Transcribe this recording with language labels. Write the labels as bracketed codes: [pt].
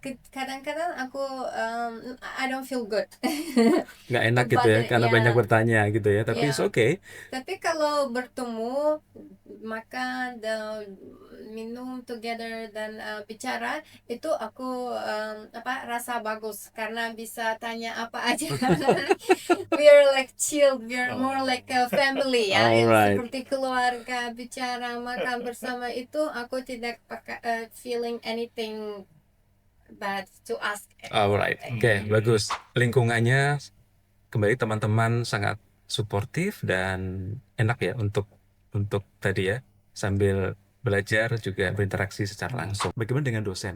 [en] Kadang-kadang aku I don't feel good. [id] Nggak enak gitu ya, karena Ya, banyak bertanya gitu ya. Tapi ya. [en] it's okay. [id] Tapi kalau bertemu, makan dan minum together dan bicara, itu aku rasa bagus karena bisa tanya apa aja. [en] We're like chill, we're more like a family ya. Alright. [id] Seperti keluarga, bicara, makan bersama, itu aku tidak pakai feeling anything bad to ask. Alright. Oke, bagus. Lingkungannya kembali teman-teman sangat suportif dan enak ya untuk tadi ya, sambil belajar juga berinteraksi secara langsung. Bagaimana dengan dosen?